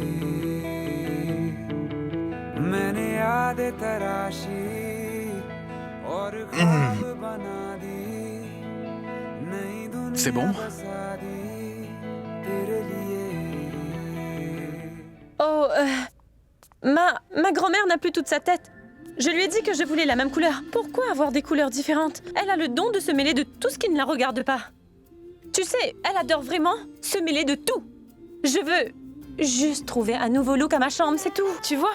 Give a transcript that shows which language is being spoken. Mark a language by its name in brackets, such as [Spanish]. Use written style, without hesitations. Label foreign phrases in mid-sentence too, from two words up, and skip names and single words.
[Hindi] मैंने यादें तराशी और ख्वाब बना दी नई [French] C'est bon? [Hindi] दुनिया बसा दी तेरे लिए [French] Oh, ma grand-mère n'a plus toute sa tête. Je lui ai dit que je voulais la même couleur. Pourquoi avoir des couleurs différentes? Elle a le don de se mêler de tout ce qui ne la regarde pas. Tu sais, elle adore vraiment se mêler de tout. Je veux juste trouver un nouveau look à ma chambre, c'est tout, tu vois?